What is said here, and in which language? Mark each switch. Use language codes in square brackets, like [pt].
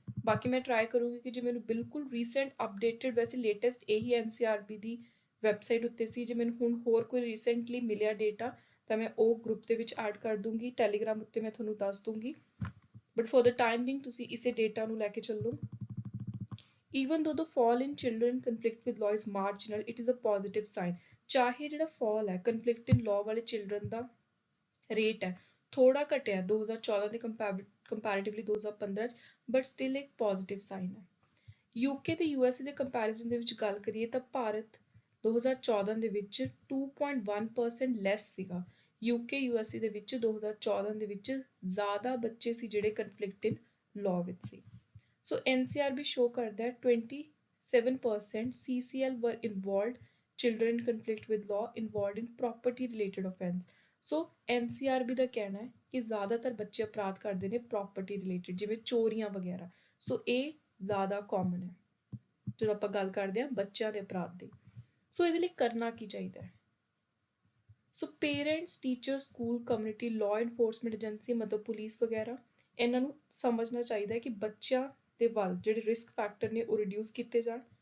[pa] ਬਾਕੀ ਮੈਂ ਟਰਾਈ ਕਰੂੰਗੀ ਕਿ ਜੇ ਮੈਨੂੰ ਬਿਲਕੁਲ ਰੀਸੈਂਟ ਅਪਡੇਟਡ, ਵੈਸੇ ਲੇਟੈਸਟ ਇਹੀ NCRB ਦੀ ਵੈਬਸਾਈਟ ਉੱਤੇ ਸੀ, ਜੇ ਮੈਨੂੰ ਹੁਣ ਹੋਰ ਕੋਈ ਰੀਸੈਂਟਲੀ ਮਿਲਿਆ ਡੇਟਾ ਤਾਂ ਮੈਂ ਉਹ ਗਰੁੱਪ ਦੇ ਵਿੱਚ ਐਡ ਕਰ ਦੂੰਗੀ, ਟੈਲੀਗ੍ਰਾਮ ਉੱਤੇ ਮੈਂ ਤੁਹਾਨੂੰ ਦੱਸ ਦੂੰਗੀ। [en] but for the time being [pa] ਤੁਸੀਂ ਇਸੇ ਡੇਟਾ ਨੂੰ ਲੈ ਕੇ ਚੱਲੋ। [en] even though the fall in children in conflict with law is marginal, it is a positive sign। [pa] ਚਾਹੇ ਜਿਹੜਾ fall ਹੈ [en] conflict in law [pa] ਵਾਲੇ ਚਿਲਡਰਨ ਦਾ ਰੇਟ ਹੈ ਥੋੜਾ ਘਟਿਆ 2014 ਦੇ ਕੰਪੈਰੀਟਿਵਲੀ 2015 'ਚ, [en] but still [pa] ਇੱਕ ਪੋਜ਼ਿਟਿਵ ਸਾਈਨ ਹੈ। UK ਤੇ USA ਦੇ ਕੰਪੈਰੀਜ਼ਨ ਦੇ ਵਿੱਚ ਗੱਲ ਕਰੀਏ ਤਾਂ ਭਾਰਤ 2014 ਦੇ ਵਿੱਚ 2.1% ਲੈਸ ਸੀਗਾ। UK USA ਦੇ ਵਿੱਚ 2014 ਦੇ ਵਿੱਚ ਜ਼ਿਆਦਾ ਬੱਚੇ ਸੀ ਜਿਹੜੇ [en] conflict in law [pa] ਵਿੱਚ ਸੀ। ਸੋ NCRB ਸ਼ੋ ਕਰਦਾ ਹੈ [en] 27% CCL were involved children in conflict with law involved in property related offense। [pa] So NCRB ਦਾ ਕਹਿਣਾ ਹੈ ਕਿ ਜ਼ਿਆਦਾਤਰ ਬੱਚੇ ਅਪਰਾਧ ਕਰਦੇ ਨੇ ਪ੍ਰੋਪਰਟੀ ਰਿਲੇਟਡ, ਜਿਵੇਂ ਚੋਰੀਆਂ ਵਗੈਰਾ। ਸੋ ਇਹ ਜ਼ਿਆਦਾ ਕਾਮਨ ਹੈ ਜਦੋਂ ਆਪਾਂ ਗੱਲ ਕਰਦੇ ਹਾਂ ਬੱਚਿਆਂ ਦੇ ਅਪਰਾਧ ਦੀ। ਸੋ ਇਹਦੇ ਲਈ ਕਰਨਾ ਕੀ ਚਾਹੀਦਾ ਹੈ? ਸੋ parents, teacher, school, community, law enforcement agency, ਮਤਲਬ ਪੁਲਿਸ ਵਗੈਰਾ, ਇਹਨਾਂ ਨੂੰ ਸਮਝਣਾ ਚਾਹੀਦਾ ਹੈ ਕਿ ਬੱਚਿਆਂ ਦੇ ਵੱਲ ਜਿਹੜੇ ਰਿਸਕ ਫੈਕਟਰ ਨੇ ਉਹ ਰਿਡਿਊਸ ਕੀਤੇ ਜਾਣ।